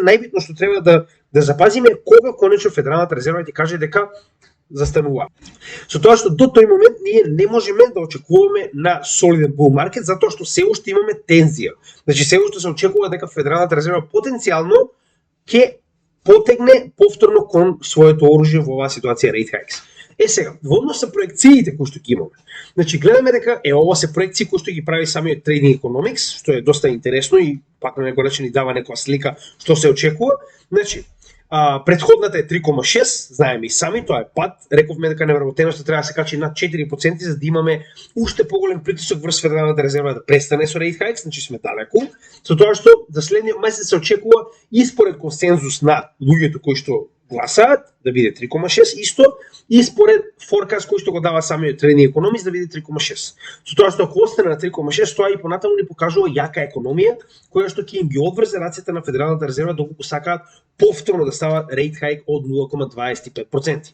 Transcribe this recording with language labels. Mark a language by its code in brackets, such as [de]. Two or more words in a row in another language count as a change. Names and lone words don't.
[mk] Најбитно што треба да запазиме кога конечно Федералната резерва ќе каже дека застанува. Со тоа што до тој момент ние не можеме да очекуваме на солиден bull маркет, затоа што се уште имаме тензија. Значи се уште се очекува дека Федералната резерва потенцијално ќе потегне повторно кон своето оружје во оваа ситуација [en] rate hikes. [mk] Сега, во однос со проекциите кои што ги имаме. Значи гледаме дека ова се проекции кои што ги прави самиот Trading Economics, што е доста интересно и пак на некој начин ни дава некоја слика што се очекува. Значи предходната е 3,6, знаеме и сами, тоа е пад. Рековме дека невработеноста треба да се качи над 4% за да имаме уште поголем притисок врз Федералната резерва да престане со [en] rate hikes, [mk] значи сме далеку. Со тоа што за следниот месец се очекува и според консензус на луѓето кои што гласаат да биде 3,6 исто и според форкаст кој што го дава самиот Trading Economics да биде 3,6. Со тоа што ако остане на 3,6, тоа и понатаму ни покажува јака економија која што ќе им ги одврзе рацете на Федералната резерва доколку сакаат повторно да стават [en] rate hike [mk] од 0,25%.